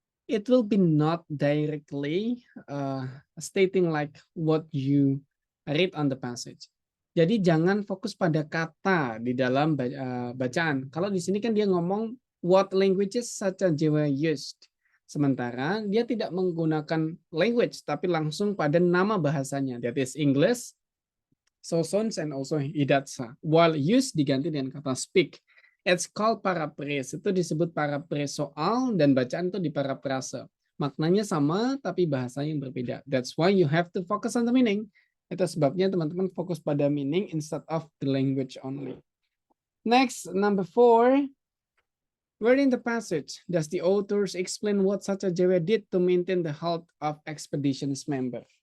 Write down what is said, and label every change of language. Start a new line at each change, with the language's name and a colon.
English: It will be not directly stating like what you read on the passage.
Indonesian: Jadi jangan fokus pada kata di dalam bacaan. Kalau di sini kan dia ngomong
English: what languages such as were used.
Indonesian: Sementara dia tidak menggunakan language tapi langsung pada nama bahasanya.
English: That is English, Sosons, and also Hidatsa. While used
Indonesian: diganti dengan kata
English: speak. It's called paraphrase.
Indonesian: Itu disebut paraphrase soal dan bacaan itu di paraphrase. Maknanya sama tapi bahasanya yang berbeda.
English: That's why you have to focus on the meaning.
Indonesian: Itu sebabnya teman-teman fokus pada
English: meaning instead of the language only. Next, number 4. Where in the passage does the authors explain what Sachajawa did to maintain the health of expedition's member?